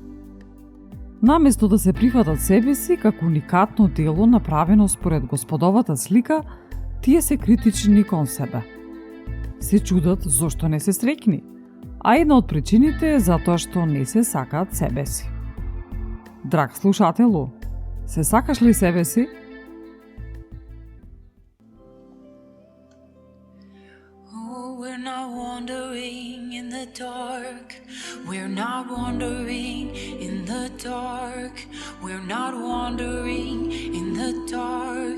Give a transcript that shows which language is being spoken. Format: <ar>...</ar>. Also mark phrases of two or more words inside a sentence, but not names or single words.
<mk>Наместо да се прифатат себе си како уникатно дело направено според Господовата слика, тие се критични кон себе. Се чудат зошто не се среќни, а една од причините е затоа што не се сакаат себе си. Драг слушателу, се сакаш ли себе си?</mk> <en>We're not wandering in the dark. We're not wandering in the dark. We're not wandering in the dark.</en>